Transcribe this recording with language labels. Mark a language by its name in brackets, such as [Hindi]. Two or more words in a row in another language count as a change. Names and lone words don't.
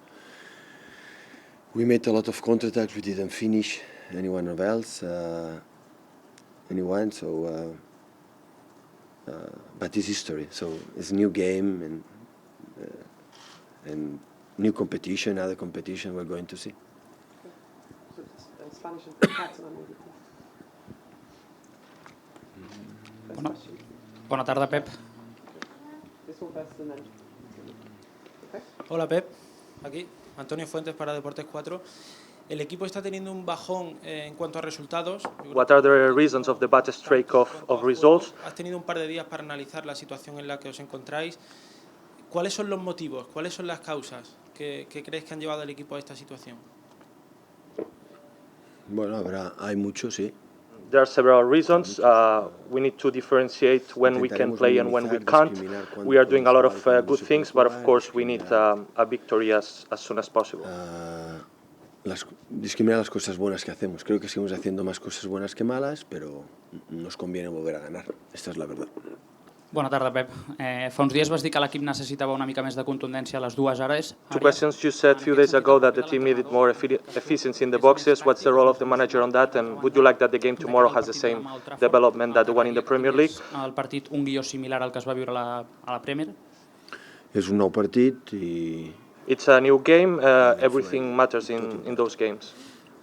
[English] We made a lot of counterattacks. We didn't finish anyone else. So, but it's history. So it's a new game and new competition, other competition we're going to see. Spanish and Catalan, maybe. [Catalan] Bona tarda, Pep. [English] This one first and then. Okay. [Spanish] Hola, Pep. Aquí, Antonio Fuentes para Deportes 4. El equipo está teniendo un bajón en cuanto a resultados. [English] What are the reasons of the bad streak of results? [Spanish] Has tenido un par de días para analizar la situación en la que os encontráis. ¿Cuáles son los motivos? ¿Cuáles son las causas que crees que han llevado al equipo a esta situación? Bueno, hay muchos, sí. [English] There are several reasons. We need to differentiate when we can play and when we can't. We are doing a lot of good things, but of course we need a victory as soon as possible. [Spanish] Discriminar las cosas buenas que hacemos. Creo que seguimos haciendo más cosas buenas que malas, pero nos conviene volver a ganar. Esta es la verdad. [Catalan] Bona tarda, Pep. Fa uns dies vas dir que l'equip necessitava una mica més de contundència a les dues àrees. [English] Two questions. You said a few days ago that the team needed more efficiency in the boxes. What's the role of the manager on that? And would you like that the game tomorrow has the same development that the one in the Premier League? [Catalan] El partit un guió similar al que es va viure a la Premier. És un nou partit i... [English] It's a new game. Everything matters in those games.